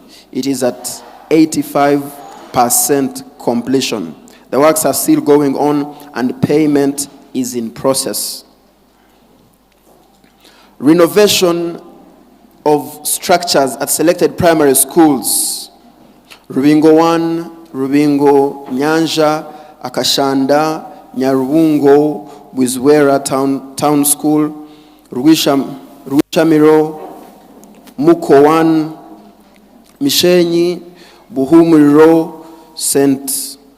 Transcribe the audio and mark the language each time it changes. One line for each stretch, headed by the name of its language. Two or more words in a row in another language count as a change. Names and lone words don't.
English: It is at 85% completion. The works are still going on and payment is in process. Renovation of structures at selected primary schools. Rubingo 1, Rubingo, Nyanja, Akashanda, Nyarubungo, Bwizwera Town School, Rwishamiro, Muko 1, Mishenyi, Buhumuro, St.